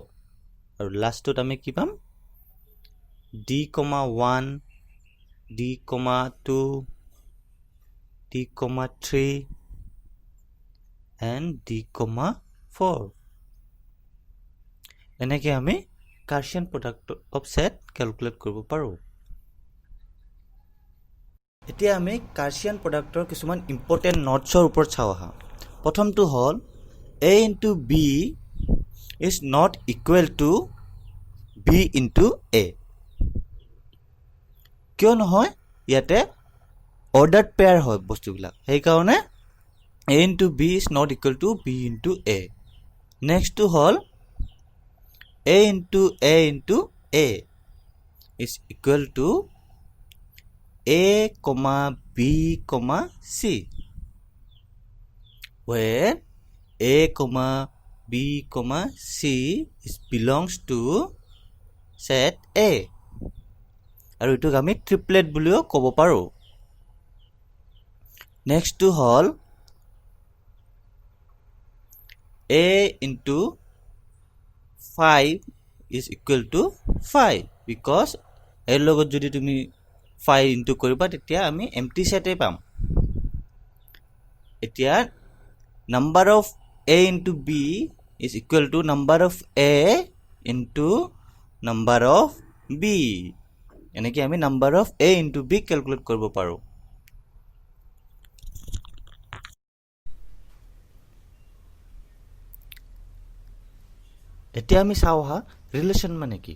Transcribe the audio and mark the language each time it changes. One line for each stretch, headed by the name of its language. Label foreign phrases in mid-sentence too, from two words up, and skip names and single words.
Assamese: আৰু লাষ্টত আমি কি পাম? d, 1, d, 2, d, 3 and d, 4। এনেকৈ আমি
English: Cartesian product of set
Assamese: কেলকুলেট কৰিব পাৰোঁ। এতিয়া আমি
English: Cartesian product
Assamese: কিছুমান
English: important notes
Assamese: ওপৰত চাওঁ আহা। প্ৰথমটো হ'ল
English: a into b is not equal to b into a.
Assamese: কিয় নহয়? ইয়াতে অৰ্ডাৰ্ড পেয়াৰ হয় বস্তুবিলাক, সেইকাৰণে
English: a into b is not equal to b into a.
Assamese: নেক্সটটো হ'ল
English: a into a is equal to a, b, c, where a, b, c is belongs to set A,
Assamese: আৰু এইটোক আমি ট্ৰিপলেট বুলিও ক'ব পাৰোঁ। নেক্সটটো হ'ল
English: a into 5 is equal to 5, because
Assamese: এৰ লগত যদি তুমি 5 ইনটু কৰিবা, তেতিয়া আমি
English: empty set
Assamese: পাম।
English: এতিয়া number of a into b is equal to number of a into number of b.
Assamese: এনেকৈ আমি
English: number of a into b
Assamese: কেলকুলেট কৰিব পাৰোঁ। এতিয়া আমি চাওঁ আহা ৰিলেশ্যন মানে কি।